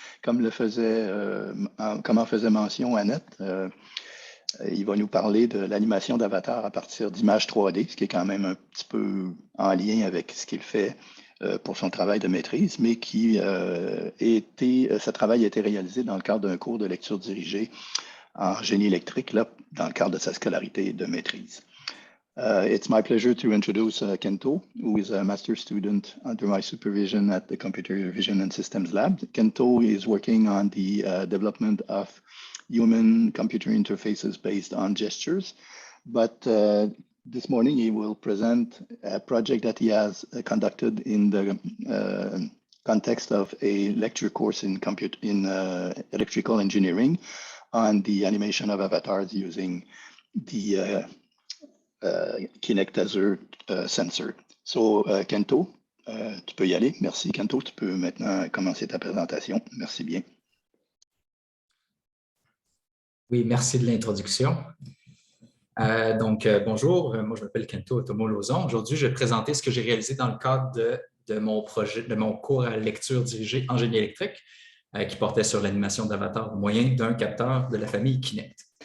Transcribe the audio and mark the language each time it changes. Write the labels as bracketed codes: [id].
[fr] Comme en faisait mention Annette, il va nous parler de l'animation d'avatar à partir d'images 3D, ce qui est quand même un petit peu en lien avec ce qu'il fait pour son travail de maîtrise, mais ce travail a été réalisé dans le cadre d'un cours de lecture dirigée en génie électrique, là, dans le cadre de sa scolarité de maîtrise. [en] It's my pleasure to introduce Kento, who is a master student under my supervision at the Computer Vision and Systems Lab. Kento is working on the development of human-computer interfaces based on gestures, but this morning he will present a project that he has conducted in the context of a lecture course in electrical engineering on the animation of avatars using the Kinect Azure sensor. [fr] So, Kento, tu peux y aller. Merci, Kento. Tu peux maintenant commencer ta présentation. Merci bien. Oui, merci de l'introduction. Bonjour, moi je m'appelle Kento Otomo-Lozon. Aujourd'hui, je vais présenter ce que j'ai réalisé dans le cadre de mon cours à lecture dirigée en génie électrique qui portait sur l'animation d'avatar au moyen d'un capteur de la famille Kinect.